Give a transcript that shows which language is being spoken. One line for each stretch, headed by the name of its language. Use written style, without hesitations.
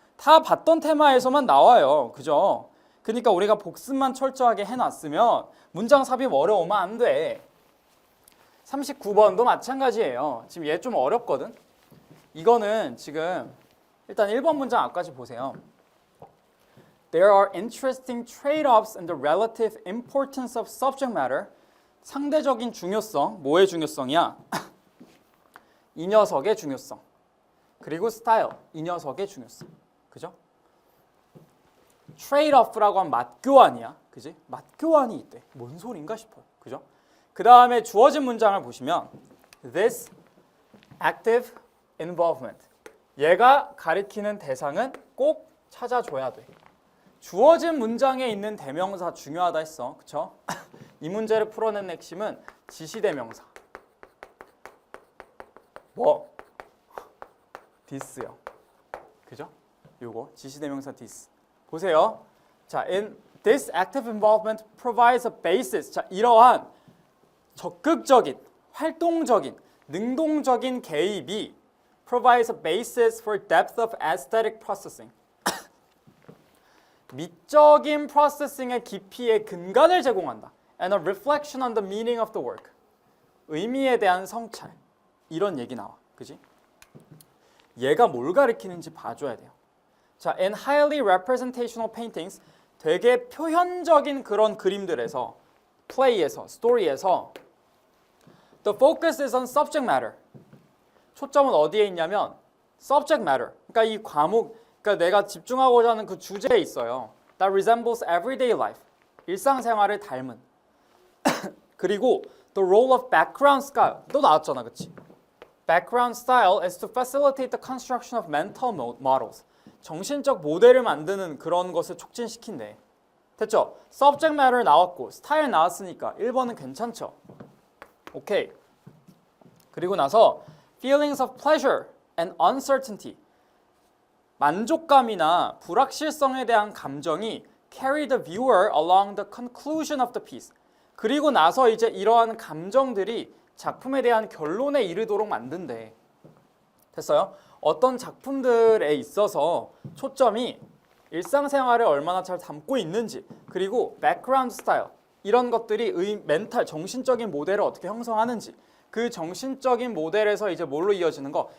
Korean: 다 봤던 테마에서만 나와요. 그죠? 그러니까 우리가 복습만 철저하게 해놨으면 문장 삽입 어려우면 안 돼. 39번도 마찬가지예요. 지금 얘 좀 어렵거든? 이거는 지금 일단 1번 문장 앞까지 보세요.
English: There are interesting trade-offs in the relative importance of subject matter.
Korean: 상대적인 중요성, 뭐의 중요성이야? 이 녀석의 중요성. 그리고 스타일, 이 녀석의 중요성. 그죠? trade-off라고 하면 맛교환이야. 그지? 맛교환이 있대. 뭔 소린가 싶어요. 그죠? 그 다음에 주어진 문장을 보시면
English: this active involvement.
Korean: 얘가 가리키는 대상은 꼭 찾아줘야 돼. 주어진 문장에 있는 대명사 중요하다 했어. 그쵸? 이 문제를 풀어낸 핵심은 지시대명사. 뭐? this요. 그죠? 요거 지시대명사 this. 보세요.
English: 자, in this active involvement provides a basis.
Korean: 자, 이러한 적극적인, 활동적인, 능동적인 개입이
English: provides a basis for depth of aesthetic processing.
Korean: 미적인 프로세싱의 깊이의 근간을 제공한다.
English: And a reflection on the meaning of the work.
Korean: 의미에 대한 성찰. 이런 얘기 나와. 그지? 얘가 뭘 가리키는지 봐줘야 돼요.
English: 자, in highly representational paintings,
Korean: 되게 표현적인 그런 그림들에서,
English: play에서, story에서 the focus is on subject matter.
Korean: 초점은 어디에 있냐면 subject matter. 그러니까 이 과목, 그러니까 내가 집중하고자 하는 그 주제에 있어요.
English: That resembles everyday life.
Korean: 일상생활을 닮은.
English: 그리고 the role of background style.
Korean: 또 나왔잖아, 그치?
English: Background style is to facilitate the construction of mental models.
Korean: 정신적 모델을 만드는 그런 것을 촉진시킨대. 됐죠? Subject matter 나왔고 스타일 나왔으니까 1번은 괜찮죠? 오케이.
English: 그리고 나서 feelings of pleasure and uncertainty.
Korean: 만족감이나 불확실성에 대한 감정이
English: carry the viewer along the conclusion of the piece.
Korean: 그리고 나서 이제 이러한 감정들이 작품에 대한 결론에 이르도록 만든대. 됐어요? 어떤 작품들에 있어서 초점이 일상생활을 얼마나 잘 담고 있는지, 그리고 백그라운드 스타일, 이런 것들이 멘탈, 정신적인 모델을 어떻게 형성하는지, 그 정신적인 모델에서 이제 뭘로 이어지는 거?